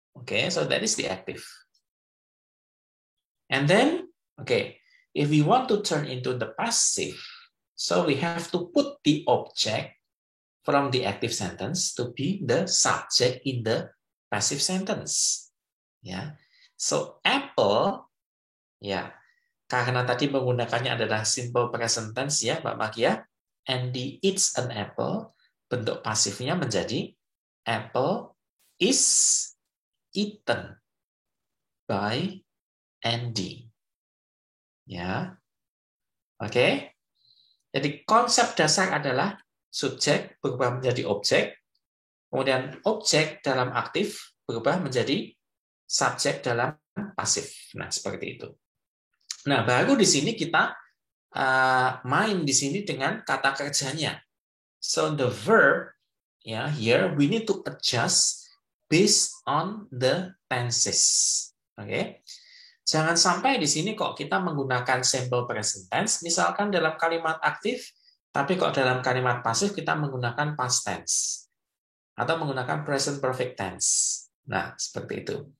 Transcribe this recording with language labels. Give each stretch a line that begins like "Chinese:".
English: Okay, so that is the active. And then, okay, if we want to turn into the passive, so we have to put the object from the active sentence to be the subject in the passive sentence.
Indonesian: Ya, so apple, ya, karena tadi menggunakannya adalah simple present tense ya, Mbak Makia.
English: Andy eats an apple.
Indonesian: Bentuk pasifnya menjadi
English: apple is eaten by Andy.
Indonesian: Ya, oke. Jadi konsep dasar adalah subjek berubah menjadi objek, kemudian objek dalam aktif berubah menjadi subjek dalam pasif. Nah, seperti itu. Nah, baru di sini kita main di sini dengan kata kerjanya.
English: So the verb, ya, here we need to adjust based on the tenses.
Indonesian: Oke. Jangan sampai di sini kok kita menggunakan simple present tense, misalkan dalam kalimat aktif, tapi kok dalam kalimat pasif kita menggunakan past tense atau menggunakan present perfect tense. Nah, seperti itu.